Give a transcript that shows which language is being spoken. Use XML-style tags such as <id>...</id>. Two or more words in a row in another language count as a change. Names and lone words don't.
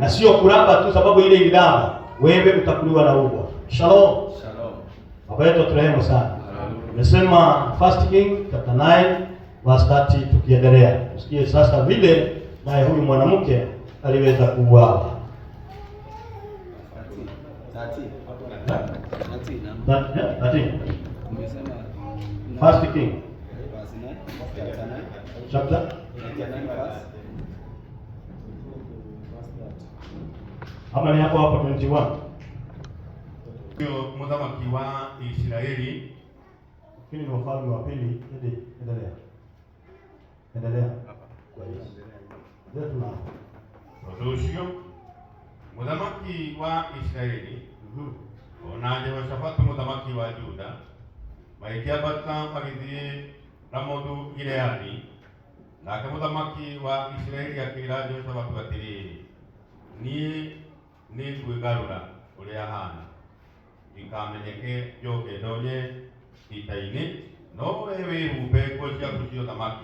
<sw>na sio kulamba tu sababu ile ililamba, wewe utakuliwa na ubwa. Shalom. Shalom. Baba yetu turehemu sana. Nimesema</sw> <en>First King chapter 9 verse 30,</en> <sw>tukiendelea. Usikie sasa vile naye huyu mwanamke aliweza kuuawa.</sw> <en>First King chapter</en> <sw>ama ni hapo 21. Huyo mthamaki wa Israeli, Hili ni Wafalme wa Pili. Endelea. Kwa hiyo ndio</sw> <ki>Ucio muthamaki wa Israeli ona Jehoshafatu muthamaki wa Juda maikiambata magithie Ramothu Gileadi, nake muthamaki wa Israeli akira Jehoshafatu atiriri, nie ni ngwigarura uria hana ikamenyeke njoke ndonye ita-ini, no we wihumbe nguo ciaku cia ũthamaki.</ki>